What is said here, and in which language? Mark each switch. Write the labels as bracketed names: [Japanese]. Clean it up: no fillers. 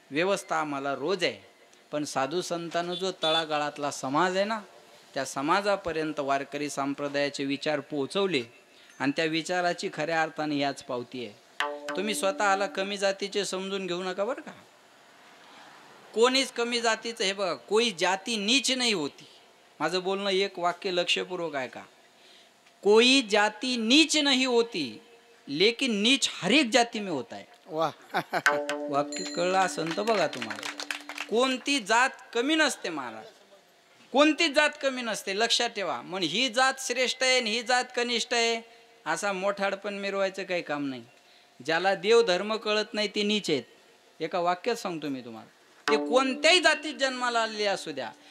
[Marathi] व्यवस्था आम्हाला रोज आहे, पण साधू संतांनो जो तळागाळातला समाज आहे ना, त्या समाजापर्यंत वारकरी संप्रदायाचे विचार पोहोचवले आणि त्या विचाराची खऱ्या अर्थाने याच पावती आहे. तुम्ही स्वतःला कमी जातीचे समजून घेऊ नका बरं का. कोणीच कमी जातीचं, हे बघा, [Hindi] कोई जाती नीच नाही होती. [Marathi] माझं बोलणं एक वाक्य लक्षपूर्वक आहे का. [Hindi] कोई जाती नीच नहीं होती लेकिन नीच हर एक जाती में होता है. [Marathi] वाक्य कळलं असेल तर बघा तुम्हाला. कोणती जात कमी नसते महाराज, कोणतीच जात कमी नसते, लक्षात ठेवा. मग ही जात श्रेष्ठ आहे आणि ही जात कनिष्ठ आहे असा मोठाडपण मिरवायचं काही काम नाही. ज्याला देव धर्म कळत नाही ते नीच आहेत. एका वाक्यात सांगतो मी तुम्हाला, ते कोणत्याही जातीत जन्माला आलेले असू द्या.